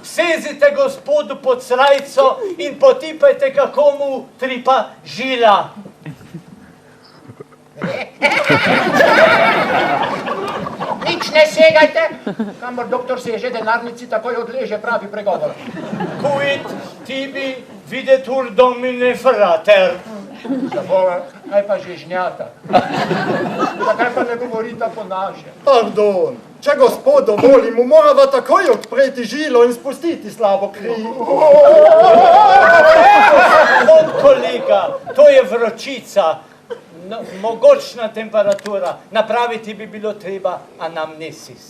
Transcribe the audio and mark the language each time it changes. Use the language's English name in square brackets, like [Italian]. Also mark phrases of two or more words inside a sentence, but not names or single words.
[Slovenian] sezite gospodu pod srajco in potipajte, kako mu tripa žila. Nič ne segajte, kamor doktor seže denarnici, takoj odleže pravi pregovor. [Latin] Quid tibi videtur domine frater. [Slovenian] Za Boga, kaj pa žežnjata? Zakaj pa ne govorita po naše? Pardon, če gospod dovoli, mu morava takoj odpreti žilo in spustiti slabo kri. Kolega, to je vročica, mogočna temperatura, napraviti bi bilo treba anamnesis.